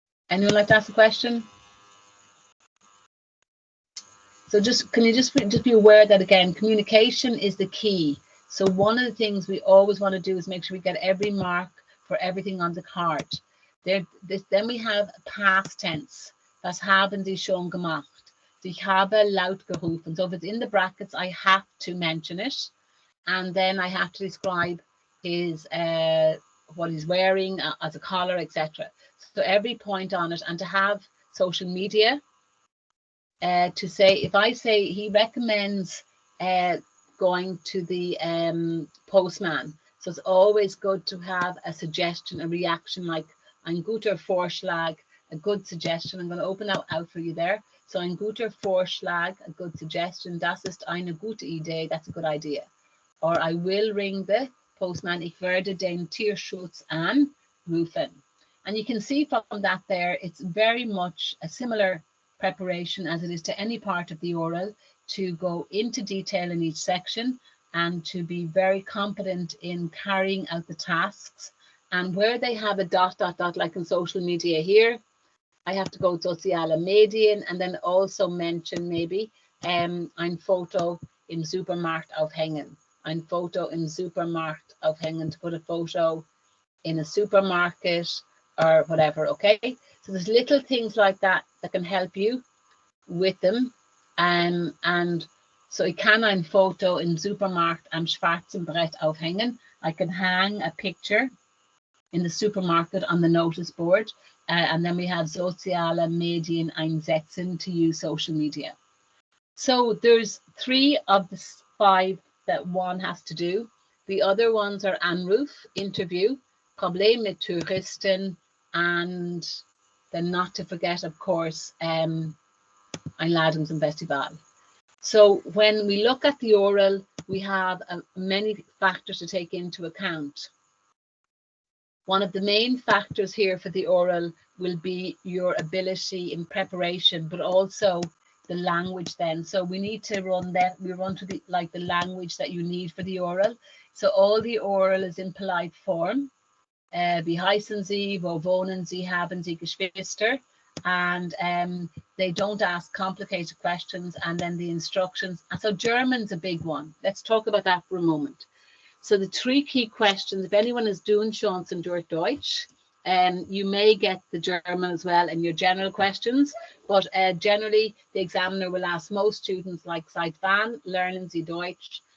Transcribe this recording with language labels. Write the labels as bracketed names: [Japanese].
[English] Anyone like to ask a question? So can you just be aware that, again, communication is the key. So one of the things we always want to do is make sure we get every mark for everything on the card. Then we have past tense. [German] Das haben Sie schon gemacht. Ich habe laut gerufen. [English] So if it's in the brackets, I have to mention it. And then I have to describe his what he's wearing as a collar, etc. So every point on it. And to have social media, to say, if I say he recommends going to the postman. So it's always good to have a suggestion, a reaction, like [German] ein guter Vorschlag, [English] a good suggestion. I'm going to open that out for you there. So [German] ein guter Vorschlag, [English] a good suggestion. [German] Das ist eine gute Idee. [English] That's a good idea. Or I will ring the postman. [German] Ich werde den Tierschutz anrufen. [English] And you can see from that there, it's very much a similar preparation as it is to any part of the oral, to go into detail in each section and to be very competent in carrying out the tasks. And where they have a ... like in social media here, I have to go [German] soziale Medien [English] and then also mention maybe [German] ein Foto im Supermarkt aufhängen. Ein Foto im Supermarkt aufhängen, [English] to put a photo in a supermarket or whatever, okay? So there's little things like that that can help you with them. [German] And so ich kann ein Foto im Supermarkt am schwarzen Brett aufhängen. [English] I can hang a picture in the supermarket on the notice board. And then we have [German] soziale Medien einsetzen, [English] to use social media. So there's 3 of the 5 that one has to do. The other ones are Anruf, interview, Problem mit Touristen, and then not to forget, of course, [German] Einladungs und Festival. [English] So when we look at the oral, we have many factors to take into account. One of the main factors here for the oral will be your ability in preparation, but also the language then. So we need to run that, we run to the language that you need for the oral. So all the oral is in polite form. [German] Wie heißen Sie, wo wohnen Sie, haben Sie Geschwister? [English] And they don't ask complicated questions, and then the instructions. And so German's a big one. Let's talk about that for a moment. So the 3 key questions, if anyone is doing Chancen durch Deutsch, you may get the German as well in your general questions, but generally the examiner will ask most students, like, [German] seit wann lernen Sie Deutsch?